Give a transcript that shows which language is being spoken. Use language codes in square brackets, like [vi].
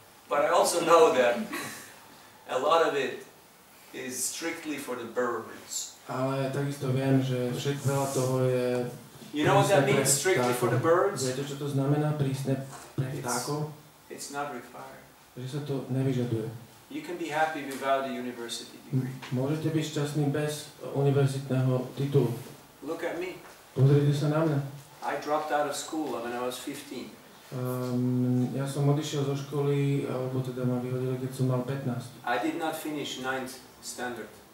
[en] But I also know that a lot of it is strictly for the birds. [sk] Ale takisto viem, že veľa toho je... [en] You know what that means, strictly for the birds? [sk] Viete, čo to znamená prísne pre vtákov? [en] It's not required. [sk] Že sa to nevyžaduje. [en] You can be happy without a university degree. [sk] Môžete byť šťastný bez univerzitného titulu. [en] Look at me. [sk] Pozrite sa na mňa. [en] I dropped out of school when I was 15. [sk] Ja som odišiel zo školy, alebo teda ma vyhodili, keď som mal 15. [en] I did not finish 9th standard.